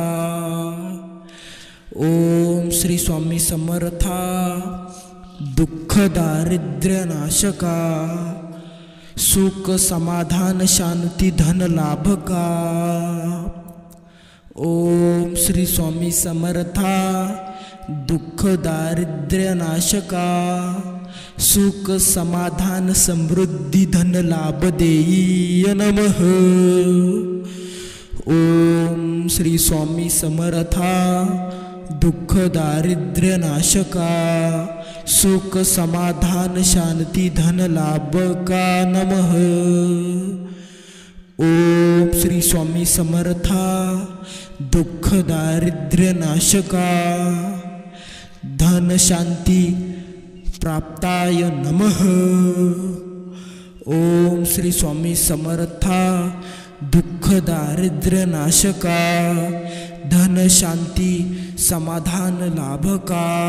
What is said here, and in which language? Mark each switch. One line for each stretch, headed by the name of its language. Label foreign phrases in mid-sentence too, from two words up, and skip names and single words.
Marathi: ओम श्री स्वामी समर्था। दुःख दारिद्र्य नाशका, सुख समाधान शांती धन लाभका। ओम श्री स्वामी समर्था। दुःख दारिद्र्य नाशका, सुख समाधान समृद्धी धन लाभ देई नमः। ओम श्री स्वामी समर्था। दुःख दारिद्र्य नाशका, सुख समाधान शांती धन लाभ का नमः। ओम श्री स्वामी समर्था दुःख दारिद्र्य नाशका धन शांती प्राप्ताय नमः। ओम श्री स्वामी समर्था दुःख दारिद्र्य नाशका धन शांती समाधान लाभका।